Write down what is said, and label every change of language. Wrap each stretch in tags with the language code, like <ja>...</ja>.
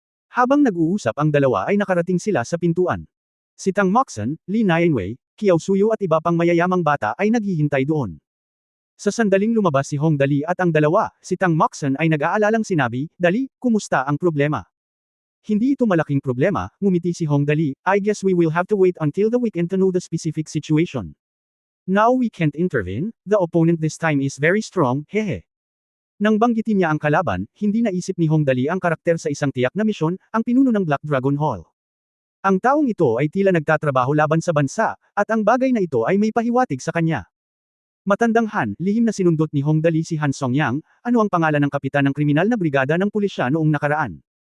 <tl>Habang nag-uusap ang dalawa ay nakarating sila sa pintuan. Si Tang Moxon, Li Nianwei, Kiao Suyo at iba pang mayayamang bata ay naghihintay doon. Sa sandaling lumabas si Hong Dali at ang dalawa, si Tang Moxon ay nag-aalalang sinabi, Dali, kumusta ang problema? Hindi ito malaking problema, ngumiti si Hong Dali,</tl> <en>I guess we will have to wait until the weekend to know the specific situation. Now we can't intervene, the opponent this time is very strong, hehe.</en> <tl>Nang banggitin niya ang kalaban, hindi naisip ni Hong Dali ang karakter sa isang tiyak na misyon, ang pinuno ng Black Dragon Hall. Ang taong ito ay tila nagtatrabaho laban sa bansa, at ang bagay na ito ay may pahiwatig sa kanya. Matandang Han, lihim na sinundot ni Hong Dali si Han Songyang, ano ang pangalan ng kapitan ng kriminal na brigada ng pulisya noong nakaraan?</tl>